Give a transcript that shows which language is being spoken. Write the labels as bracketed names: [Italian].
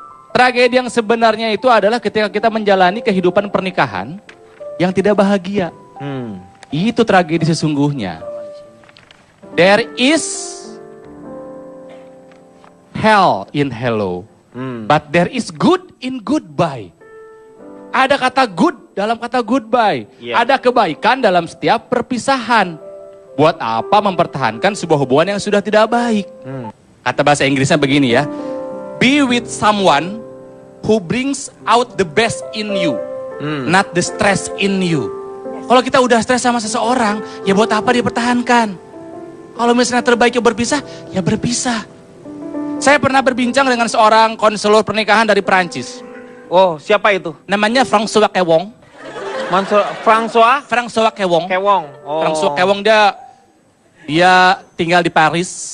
[Indonesian] Tragedi yang sebenarnya itu adalah ketika kita menjalani kehidupan pernikahan yang tidak bahagia. Itu tragedi sesungguhnya. [English] There is hell in hello, but there is good in goodbye. [Indonesian] Ada kata good dalam kata goodbye. Yeah. Ada kebaikan dalam setiap perpisahan. Buat apa mempertahankan sebuah hubungan yang sudah tidak baik? Kata bahasa Inggrisnya begini ya. [English] Be with someone who brings out the best in you, not the stress in you. [Indonesian] Kalau kita udah stres sama seseorang, ya buat apa dipertahankan? Kalau misalnya terbaiknya berpisah, ya berpisah. Saya pernah berbincang dengan seorang konselor pernikahan dari Perancis. Oh, siapa itu? Namanya François Kewong. François Kewong. Oh. François Kewong dia tinggal di Paris.